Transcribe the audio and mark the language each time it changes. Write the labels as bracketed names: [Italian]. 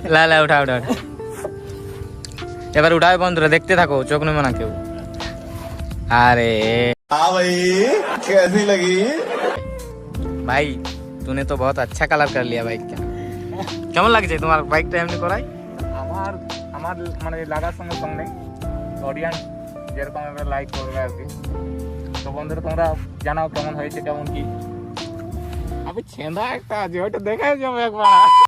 [Bangla] লা উঠা। এবার উঠাবে বন্ধুরা, দেখতে থাকো, চোখ নেবে না কেউ। [Hindi] अरे हाँ भाई कैसी लगी भाई, तूने तो बहुत अच्छा कलर कर लिया बाइक का। [Bangla] কেমন লাগছে তোমার বাইকটা এমনি করাই? আমার মানে লাগার সঙ্গে সঙ্গে অডিয়েন্স যেরকম এবার লাইক করবে আর কি। তো বন্ধুরা তোমরা জানাও কেমন হয়েছে কেমন কি। আমি ছেঁদা একটা আছে, ওইটা দেখাই যাবে একবার।